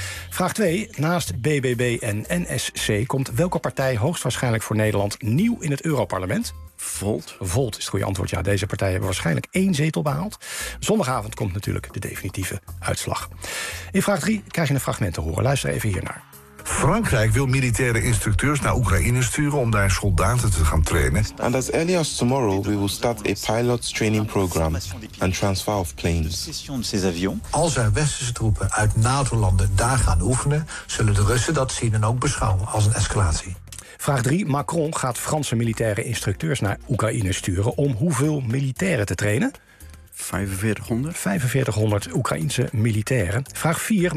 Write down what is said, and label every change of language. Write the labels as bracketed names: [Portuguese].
[Dutch] Vraag 2, naast BBB en NSC komt welke partij hoogstwaarschijnlijk voor Nederland nieuw in het Europarlement? Volt. Volt is het goede antwoord. Ja, deze partijen hebben waarschijnlijk 1 zetel behaald. Zondagavond komt natuurlijk de definitieve uitslag. In vraag 3 krijg je een fragment te horen. Luister even hiernaar. Frankrijk wil militaire instructeurs naar Oekraïne sturen om daar soldaten te gaan trainen. [English] And as early as tomorrow we will start a pilot training program and transfer of planes. [Dutch] Als er westerse troepen uit NATO-landen daar gaan oefenen, zullen de Russen dat zien en ook beschouwen als een escalatie. Vraag 3. Macron gaat Franse militaire instructeurs naar Oekraïne sturen om hoeveel militairen te trainen? 4500. 4500 Oekraïnse militairen. Vraag 4.